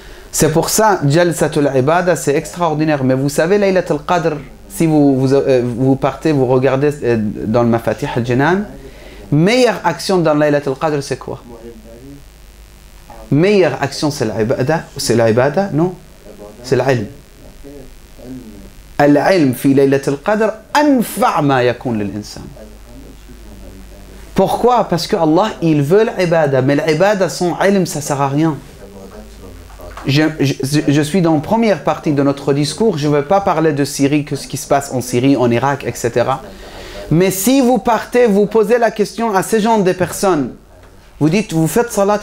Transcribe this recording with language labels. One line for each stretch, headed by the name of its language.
French: C'est pour ça, Jalsatul Ibada, c'est extraordinaire. Mais vous savez, Laylat al-Qadr, si vous partez, vous regardez dans le Mafatih al-Jinan, meilleure action dans Laylat al-Qadr, c'est quoi? Meilleure action, c'est l'ibada? C'est l'ibada? Non, c'est l'ilm.
Arabic: العلم في ليلة القدر أنفع ما يكون للإنسان.
French: Pourquoi? Parce que Allah, il veut l'ibada, mais l'ibada sans ilm, ça ne sert à rien. Je suis dans la première partie de notre discours, je ne vais pas parler de Syrie, que ce qui se passe en Syrie, en Irak, etc. Mais si vous partez, vous posez la question à ces gens de personnes, vous dites, vous faites salat?